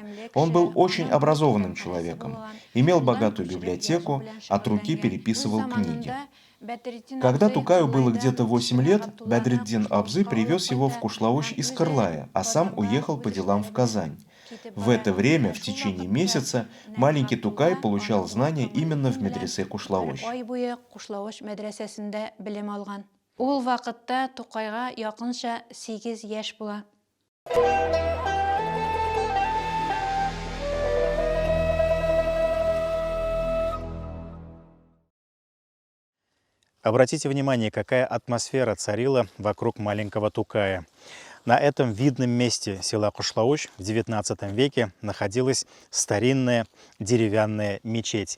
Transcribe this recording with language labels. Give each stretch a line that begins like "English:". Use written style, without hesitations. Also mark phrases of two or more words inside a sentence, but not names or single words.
Russian: Он был очень образованным человеком, имел богатую библиотеку, от руки переписывал книги. Когда Тукаю было где-то 8 лет, Бадриддин Абзы привез его в Кушлавыч из Кырлая, а сам уехал по делам в Казань. В это время, в течение месяца, маленький Тукай получал знания именно в медресе Кушлавыч.
Tatar: Ул вакытта Тукайга якынча 8 яшь була.
Russian: Обратите внимание, какая атмосфера царила вокруг маленького Тукая. На этом видном месте села Кушлавыч в XIX веке находилась старинная деревянная мечеть.